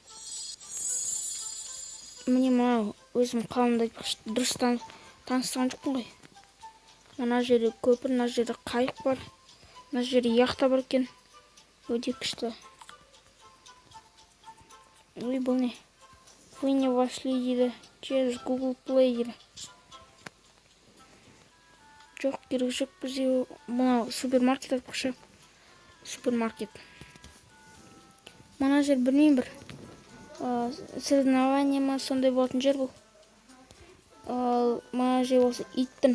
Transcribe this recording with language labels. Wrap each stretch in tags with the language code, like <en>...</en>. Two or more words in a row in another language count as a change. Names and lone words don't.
<kk>Міне мынау өзім қалымды дұрыс таныстырған жоқпын ғой. Мына жерде көпір, мына жерде қайық бар. Мына жерде яхта бар екен. Өте күшті. Ой, бұл не?</kk> <ru>Вы не вошли</ru> <kk>дейді.</kk> <ru>Через Google Play</ru> <kk>дейді. Жоқ, керек жоқ. Бізде мына супермаркет айтпақшы. Супермаркет. Мына жер білмеймін бір. Соревнование ма сондай болатын жер бұл. Мына жер осы иттің.</kk>